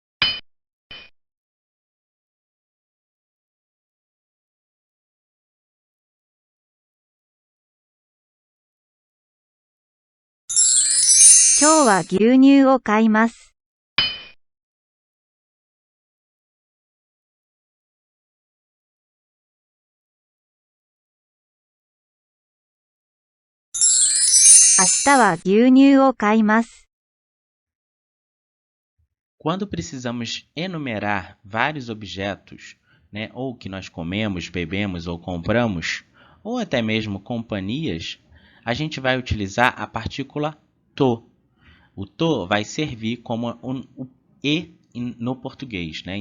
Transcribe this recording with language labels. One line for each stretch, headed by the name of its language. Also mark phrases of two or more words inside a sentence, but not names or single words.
Japanese: 今日は牛乳を買います。明日は牛乳を買います。
Portuguese: Quando precisamos enumerar vários objetos, né, ou que nós comemos, bebemos ou compramos, ou até mesmo companhias, a gente vai utilizar a partícula to. O to vai servir como o e no português, né?